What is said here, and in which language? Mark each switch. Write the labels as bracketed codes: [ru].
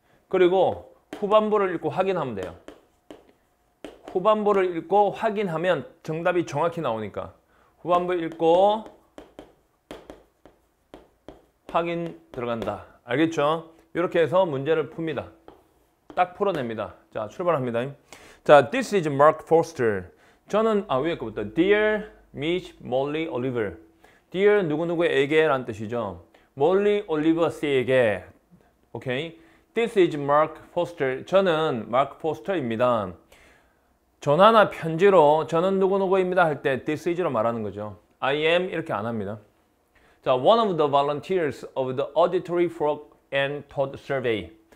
[ko] 그리고 후반부를 읽고 확인하면 돼요. 후반부를 읽고 확인하면 정답이 정확히 나오니까 후반부 읽고 확인 들어간다. 알겠죠? 이렇게 해서 문제를 풉니다. 딱 풀어냅니다. 자, 출발합니다. 자, [en] this is Mark Foster. [ko] 저는 위에 거부터 [en] Dear Miss Molly Oliver. [ko] Dear 누구누구에게 라는 뜻이죠. Molly Oliver 씨에게. [en] 오케이. This is Mark Foster. [ko] 저는 Mark Foster입니다. 전화나 편지로 저는 누구누구입니다 할 때 this is로 말하는 거죠. I am 이렇게 안 합니다. [en] 자, one of the volunteers of the auditory frog and toad survey.